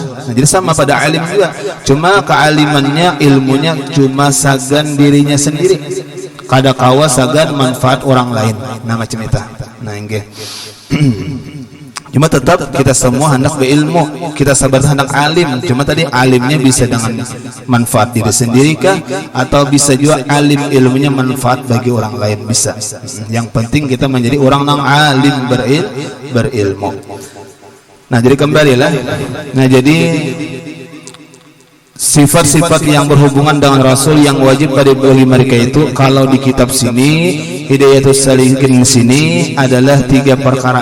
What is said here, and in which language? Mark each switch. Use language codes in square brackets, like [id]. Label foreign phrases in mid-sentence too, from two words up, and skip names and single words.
[bjn] Nah, jadi sama pada alim juga, cuma kealimannya ilmunya cuma sagan dirinya sendiri, kadakawa sagan manfaat orang lain. Nah macam itu. Nah enggak. Cuma tetap kita semua hendak berilmu, kita sabar hendak alim. Cuma tadi alimnya bisa dengan manfaat diri sendiri kah, atau bisa juga alim ilmunya manfaat bagi orang lain, bisa. Yang penting kita menjadi orang yang alim berilmu. Nah jadi kembalilah. Nah jadi sifat-sifat yang berhubungan dengan rasul yang wajib bagi mereka itu, kalau di kitab sini Hidayatus Salikin sini adalah 3 perkara.